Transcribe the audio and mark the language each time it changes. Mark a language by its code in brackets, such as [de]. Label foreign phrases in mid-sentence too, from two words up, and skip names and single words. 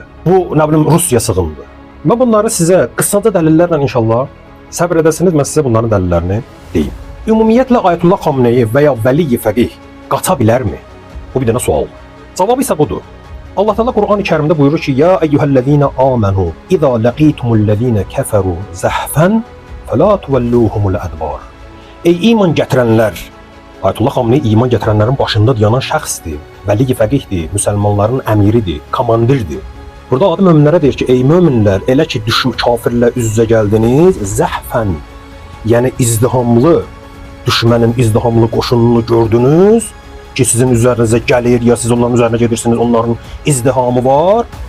[az] Bu, nə bilim, Rusiya sığındı. Mən bunları sizə qısaca dəlillərlə inşallah səbr edəsiniz, mən sizə bunların dəlillərini deyim. Ümumiyyətlə Ayətullah Xamneyi və ya Vəli Fəqih qaça bilərmi? Bu bir dənə sual. Cavabı isə budur. Allah Teala Qur'an-ı Kərimdə buyurur ki: [ar] "يَا أَيُّهَا الَّذِينَ آمَنُوا إِذَا لَقِيتُمُ الَّذِينَ كَفَرُوا زَحْفًا فَلَا تُوَلُّوهُمُ الْأَدْبَارَ." [az] Ey iman gətirənlər, Ayətullah Xamneyi iman gətirənlərin başında dayanan şəxsdir, Vəli Fəqihdir, müsəlmanların əmiridir, komandirdir. Burada adı möminlərə deyir ki, ey möminlər, elə ki kafirlə üz-üzə gəldiniz, zəhfən, yəni izdihamlı, düşmənin izdihamlı qoşununu gördünüz ki, sizin üzərinizə gəlir, ya siz onların üzərinə gedirsiniz, onların izdihamı var.